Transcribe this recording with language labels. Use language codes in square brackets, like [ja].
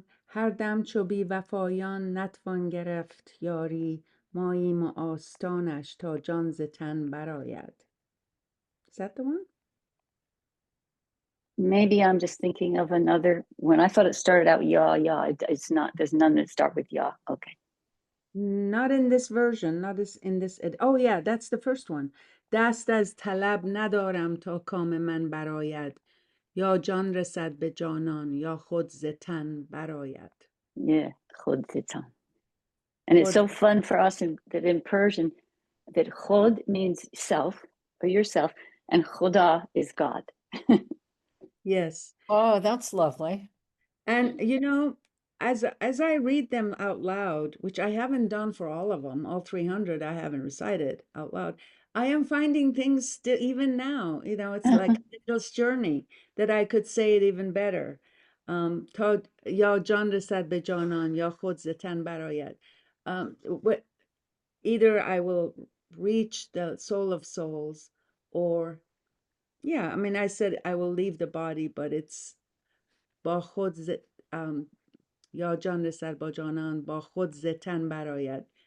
[fa] هر دم چو بی وفایان نتوان گرفت یاری ماییم و آستانش تا جان ز تن برآید. [en] Is that the one? Maybe I'm just thinking of another. When I thought it started out ya, it's not. There's none that start with ya. Okay. Not in this version, not in this. Oh yeah, that's the first one. [fa] دست از طلب ندارم تا کام من برآید یا جان رسد به جانان یا خود ز تن برآید. Yeah, خود ز تن. [en] And it's so fun for us that in Persian, that khod means self or yourself, and khuda is God. Yes. Oh, that's lovely. And you know, as I read them out loud, which I haven't done for all of them, all 300 I haven't recited out loud, I am finding things still even now, you know, it's like a little journey that I could say it even better. [fa] تا یا جان رسد به جانان یا خود ز تن برآید. [en] Either I will reach the soul of souls, or yeah, I mean, I said I will leave the body, but it's [fa] با خود یا جان رسد با جانان با خود ز تن برآید.